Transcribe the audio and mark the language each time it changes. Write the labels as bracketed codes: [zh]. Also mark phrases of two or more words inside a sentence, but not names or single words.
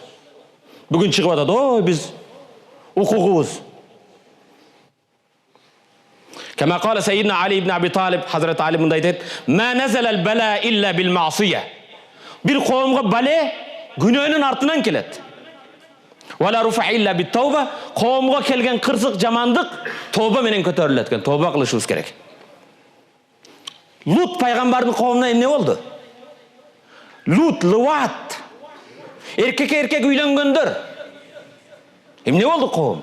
[ky] Бүгүн чыгып атат, "О, биз укугубуз." [ar] كما قال سيدنا علي بن أبي طالب, Хазрат Али [ky] мындай дейт: [ar] "ما نزل البلاء إلا بالمعصية." [ky] Бир коомго бале күнөөнүн артынан келет. [ar] ولا رفع إلا بالتوبة. [ky] Коомго келген кырсык, жамандык тооба менен көтөрүлөт экен. Тооба кылышыбыз керек. Лут пайгамбардын коомуна эмне болду? Лут, лыват. Эркек үйлөнгөндөр. Эмне болду коом?